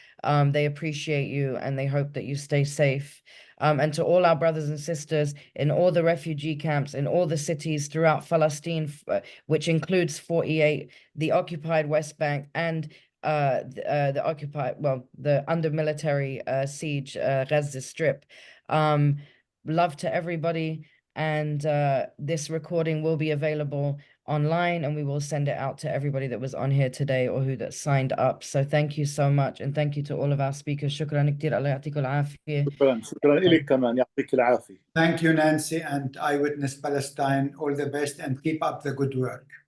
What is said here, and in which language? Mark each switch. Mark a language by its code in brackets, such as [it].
[en] They appreciate you and they hope that you stay safe. And to all our brothers and sisters in all the refugee camps, in all the cities throughout Palestine, which includes 48, the occupied West Bank, and the occupied, well, the under military siege, Gaza Strip. Love to everybody. And this recording will be available online, and we will send it out to everybody that was on here today or who that signed up. So thank you so much, and thank you to all of our speakers. [ar] شكرا كتير. الله يعطيكم العافية. شكرا لك كمان، يعطيك العافية. [en] Thank you, Nancy, and Eyewitness Palestine. All the best and keep up the good work.